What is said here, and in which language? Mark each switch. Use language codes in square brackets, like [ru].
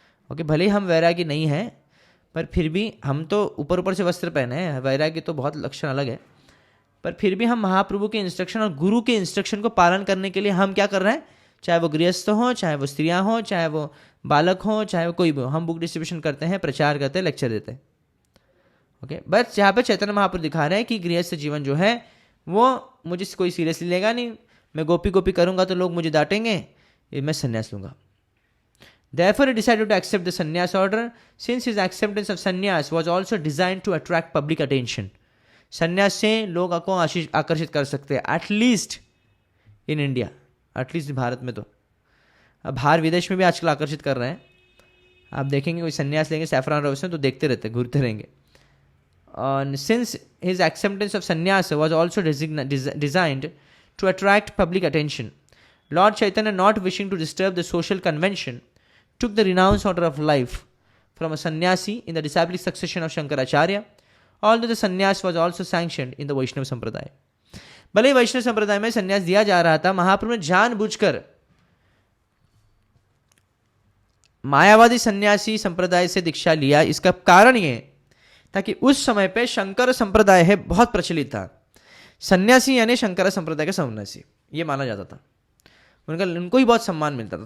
[hi] Okay, भले ही हम वैरागी नहीं हैं, पर फिर भी हम तो ऊपर ऊपर से वस्त्र पहने हैं, वैरागी तो बहुत लक्षण अलग है, पर फिर भी हम महाप्रभु के इंस्ट्रक्शन और गुरु के इंस्ट्रक्शन को पालन करने के लिए हम क्या कर रहे हैं, चाहे वो गृहस्थ हो, चाहे वो स्त्रियां हो, चाहे वो बालक हो, चाहे वो कोई भी हो, हम बुक डिस्ट्रीब्यूशन करते हैं, प्रचार करते हैं, लेक्चर देते हैं। ओके, बस यहाँ पे चैतन्य महाप्रभु दिखा रहे हैं कि गृहस्थ जीवन जो है वो मुझे कोई सीरियसली लेगा नहीं, मैं गोपी गोपी करूंगा तो लोग मुझे डांटेंगे, ये मैं संन्यास लूंगा। [en] Therefore, he decided to accept the sannyas order, since his acceptance of sannyas was also designed to attract public attention. [hi] संन्यास से लोग को आकर्षित कर सकते हैं, [en] at least in India, [hi] at least Bharat में तो, अब बाहर विदेश में भी आजकल आकर्षित कर रहे हैं। आप देखेंगे कोई संन्यास लेंगे सैफरान रोज में तो देखते रहते, घूरते रहेंगे। [en] And since his acceptance of sannyas was also designed to attract public attention, Lord Chaitanya, not wishing to disturb the social convention, took the renounced order of life from a sannyasi in the disciplic succession of Shankaracharya, although the sannyas was also sanctioned in the Vaishnava Sampradaya. [hi] भले ही वैष्णव संप्रदाय में संन्यास दिया जा रहा था, महाप्रभु ने जानबूझकर मायावादी सन्यासी संप्रदाय से दीक्षा लिया। इसका कारण ये ताकि उस समय पे शंकर संप्रदाय है बहुत प्रचलित था। सन्यासी यानी शंकर संप्रदाय के सन्यासी ये माना जाता था, उनको ही बहुत सम्मान मिलता था।